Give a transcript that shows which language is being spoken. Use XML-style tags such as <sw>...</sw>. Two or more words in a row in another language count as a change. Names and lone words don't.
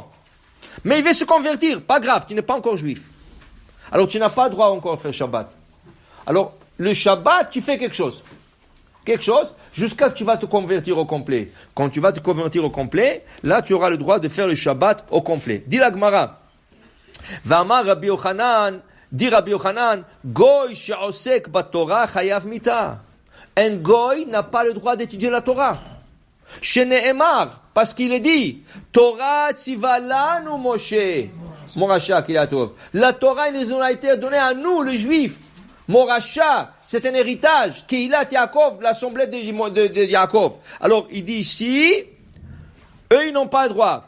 <fr>Mais il veut se convertir, pas grave, tu n'es pas encore juif. Alors tu n'as pas le droit encore de faire Shabbat. Alors, le Shabbat, tu fais quelque chose, jusqu'à ce que tu vas te convertir au complet. Quand tu vas te convertir au complet, là, tu auras le droit de faire le Shabbat au complet. Dit la Gemara,</fr> <he>V'amar Rabbi Yochanan,</he> <fr>dit Rabbi Yochanan,</fr> <he>Goy she'osek baTorah chayav mita.</he> <fr>Un Goy n'a pas le droit d'étudier la Torah. Shene'emar, parce qu'il est dit,</fr> <he>Torah tziva lanu Moshe, Morasha Kilatov.</he> <fr>La Torah, elle nous a été donnée à nous, les Juifs. Morasha, c'est un héritage.</fr> <he>Keilat Yaakov,</he> <fr>l'assemblée de Yaakov. Alors, il dit ici, eux, ils n'ont pas le droit.</fr>